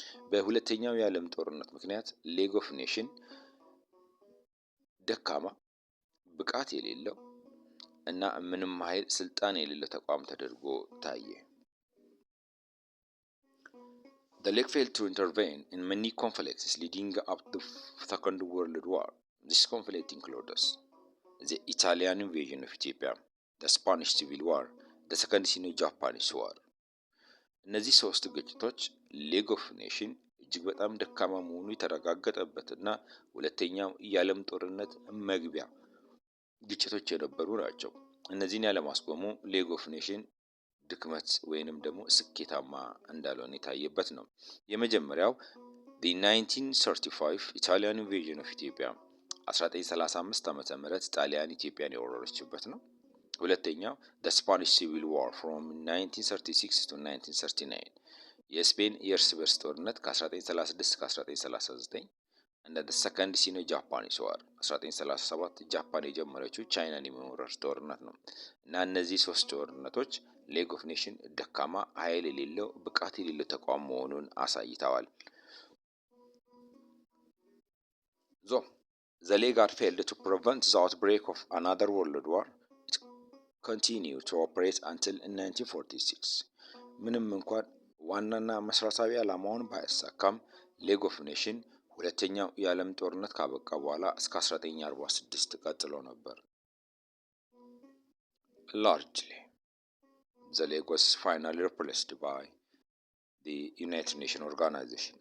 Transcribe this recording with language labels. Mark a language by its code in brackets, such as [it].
[am] በሁለተኛው የዓለም ጦርነት ምክንያት ሌግ ኦፍ ኔሽን ደካማ ብቃት የሌለው እና ምንም ኃይል ስልጣን የሌለው ተቋም ተደርጎ ታየ። [en] The League failed to intervene in many conflicts leading up to the Second World War. This conflict included the Italian invasion of Ethiopia, the Spanish Civil War, the Second Sino-Japanese War. [am] እነዚህ 3 ግጭቶች ሌግ ኦፍ ኔሽን እጅግ በጣም ደካማ መሆኑ የተረጋገጠበትና ሁለተኛው የዓለም ጦርነት መግቢያ ግጭቶች የነበሩ ናቸው። እነዚህን ያለማስቆሙ ሌግ ኦፍ ኔሽን ድክመት ወይንም ደግሞ ስኬታማ እንዳልሆነ የታየበት ነው። የመጀመሪያው [en] the 1935 Italian invasion of Ethiopia [am] 1935 ዓመተ ምህረት ጣሊያን ኢትዮጵያን የወረረችበት ነው። ሁለተኛው [en] the Spanish Civil War from 1936 to 1939 [am] የስፔን የእርስ በርስ ጦርነት ከ1936 እስከ 1939 እና [en] the Second Sino-Japanese War [am] 1937 ጃፓን የጀመረችው ቻይናን የመውረር ጦርነት ነው እና እነዚህ ሶስት ጦርነቶች ሌግ ኦፍ ኔሽን ደካማ ኃይል የሌለው ብቃት የሌለው ተቋም መሆኑን አሳይተዋል። [en] The League had failed to prevent the outbreak of another world war. It continued to operate until 1946. [am] ምንም እንኳን ዋናና መሰረታዊ ዓላማውን ባያሳካም ሌግ ኦፍ ኔሽን ሁለተኛው የዓለም ጦርነት ካበቃ በኋላ እስከ 1946 ቀጥሎ ነበር። [en] Largely, the League was finally replaced by the United Nations Organization.